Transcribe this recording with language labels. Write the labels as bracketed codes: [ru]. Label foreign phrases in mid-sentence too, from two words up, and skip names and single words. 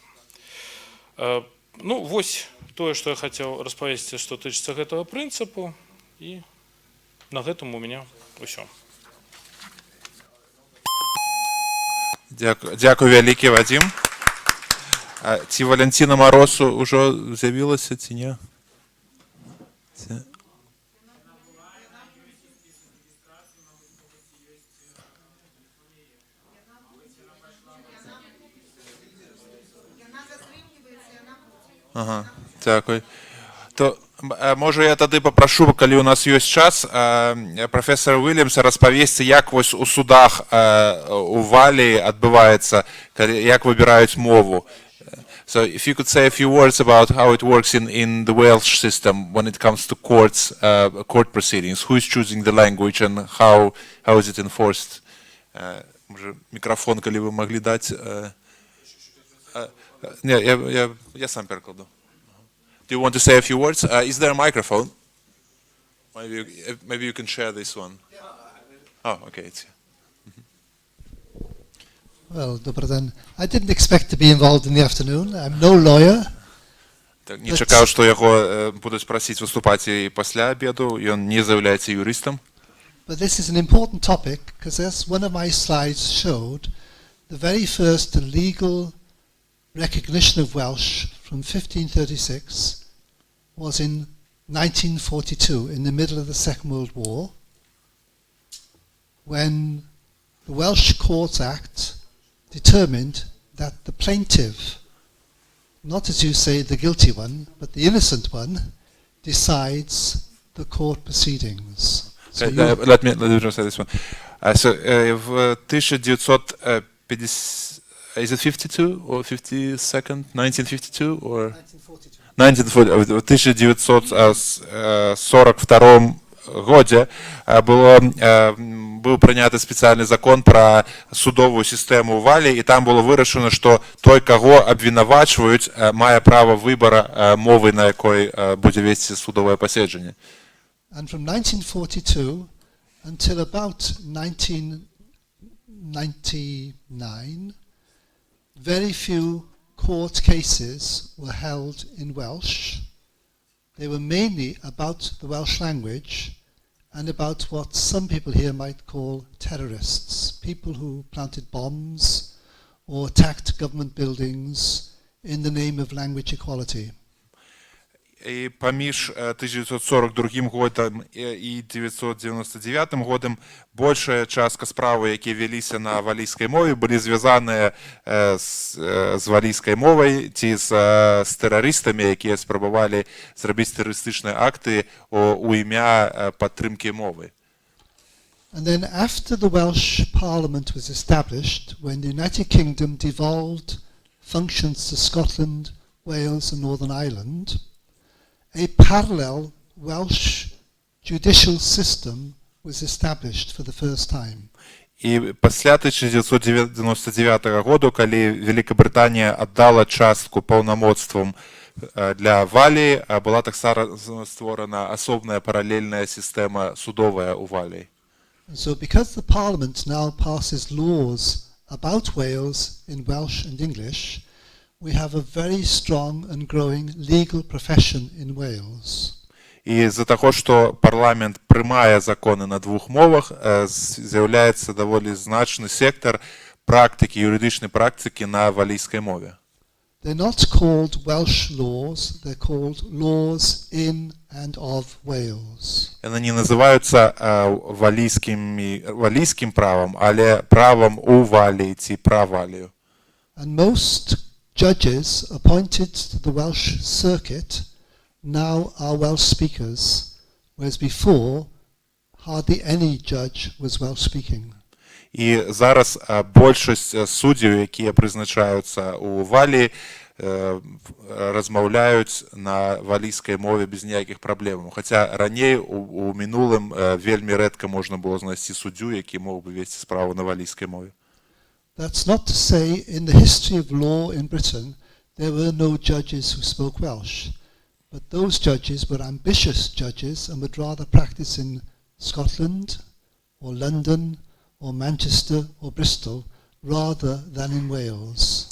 [be] Ну, вось тое, што я хацеў распавесці, што тычыцца гэтага прынцыпу, і на гэтым у мяне ўсё. Дякую вялікі, Вадзім. Ці Валянціна Маросу ўжо з'явілася, ці не? [uk] Ага, дякую. [be] То, може, я тады попрошу, калі у нас ёсць час, професора Уильямса распавесці, як вось у судах у Валіі адбываецца, як выбіраюць мову. [en] So if you could say a few words about how it works in the Welsh system when it comes to court proceedings, who is choosing the language and how is it enforced? [uk] Може, мікрофон, калі ви могли дати. Не, я сам перекладу. [en] Do you want to say a few words? Is there a microphone? Maybe you can share this one. Oh, okay. It's here. Well, Dobrodan, I didn't expect to be involved in the afternoon. I'm no lawyer. [be] Так, не чакаў, што яго будуць прасіць выступаць і пасля абеду, ён не з'яўляецца юрыстам. [en] But this is an important topic because, as one of my slides showed, the very first legal recognition of Welsh from 1536 was in 1942, in the middle of the Second World War, when the Welsh Courts Act determined that the plaintiff, not as you say the guilty one, but the innocent one, decides the court proceedings. So Let me just say this one. So в 1950, is it 52 or 52nd, 1952 or 1942. [be] в 1942 годзе быў прыняты спецыяльны закон пра судовую сістэму ў Валіі, і там было вырашана, што той, каго абвінавачваюць, мае права выбара мовы, на якой будзе весці судовае паседжанне. [en] And from 1942 until about 1999, very few court cases were held in Welsh. They were mainly about the Welsh language and about what some people here might call terrorists, people who planted bombs or attacked government buildings in the name of language equality. [be] І паміж 1942 годам і 1999 годам большая частка справы, які веліся на валійскай мове, былі звязаныя з валійскай мовай ці з тэрарыстамі, якія спрабавалі зрабіць тэрарыстычныя акты у імя падтрымкі мовы. [en] And then after the Welsh Parliament was established, when the United Kingdom devolved functions to Scotland, Wales and Northern Ireland, a parallel Welsh judicial system was established for the first time. [be] І пасля 1999 году, калі Великобританія аддала частку паўнамоцтвам для Валіі, была таксама створана асобная паралельная сістэма судовая ў Валіі. [en] So because the Parliament now passes laws about Wales in Welsh and English, we have a very strong and growing legal profession in Wales. [be] І з-за таго, што парламент прымае законы на двух мовах, з'яўляецца даволі значны сектар практыкі, юрыдычнай практыкі на валійскай мове. [en] They're not called Welsh laws, they're called laws in and of Wales. [be] Яны не называюцца валійскім правам, але правам у Валіі ці пра Валію. [en] And most judges appointed to the Welsh circuit now are Welsh speakers, whereas before hardly any judge was Welsh speaking. [be] І зараз большасць суддзяў, якія прызначаюцца ў Валіі, размаўляюць на валійскай мове без ніякіх праблемаў. Хаця раней у мінулым вельмі рэдка можна было знайсці суддзю, які мог бы весці справу на валійскай мове. [en] That's not to say in the history of law in Britain there were no judges who spoke Welsh, but those judges were ambitious judges and would rather practice in Scotland or London or Manchester or Bristol rather than in Wales.